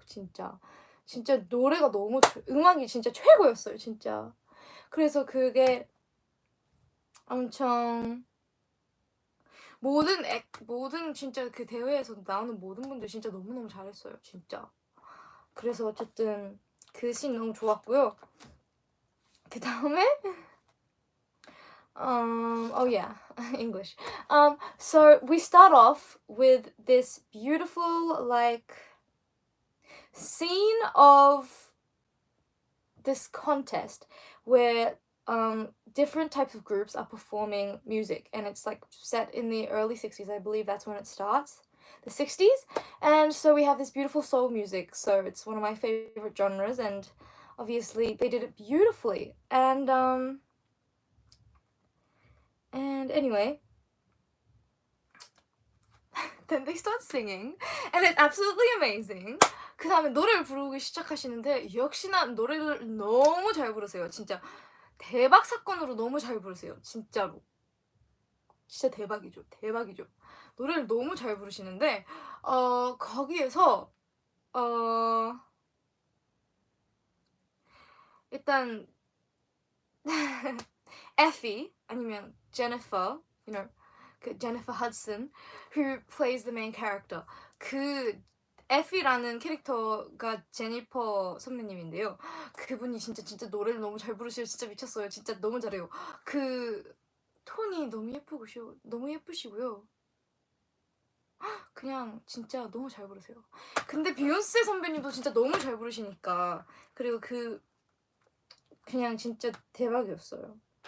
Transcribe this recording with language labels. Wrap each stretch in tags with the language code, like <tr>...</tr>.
<ko>진짜 노래가 너무 음악이 진짜 최고였어요. 진짜. 그래서 그게 엄청 모든 진짜 그 대회에서 나오는 모든 분들 진짜 너무너무 잘했어요. 진짜. 그래서 어쨌든 그 씬 너무 좋았고요. 그 다음에</ko> <en>oh yeah, English. So we start off with this beautiful like scene of this contest where different types of groups are performing music, and it's like set in the early 60s. I believe that's when it starts, the 60s. And so we have this beautiful soul music, so it's one of my favorite genres, and obviously they did it beautifully. And anyway, then they start singing and it's absolutely amazing.</en> <ko>그 다음에 노래를 부르기 시작하시는데 역시나 노래를 너무 잘 부르세요. 진짜 대박 사건으로 너무 잘 부르세요. 진짜로. 진짜 대박이죠. 대박이죠. 노래를 너무 잘 부르시는데 거기에서 일단 Effie 아니면 Jennifer,</ko> <en>you know,</en> <ko>그 Jennifer Hudson,</ko> <en>who plays the main character.</en> <ko>그 에피라는 캐릭터가 제니퍼 선배님인데요. 그분이 진짜 노래를 너무 잘 부르시고 진짜 미쳤어요. 진짜 너무 잘해요. 그 톤이 너무 예쁘시고요. 그냥 진짜 너무 잘 부르세요. 근데 비욘세 선배님도 진짜 너무 잘 부르시니까, 그리고 그냥 진짜 대박이었어요.</ko>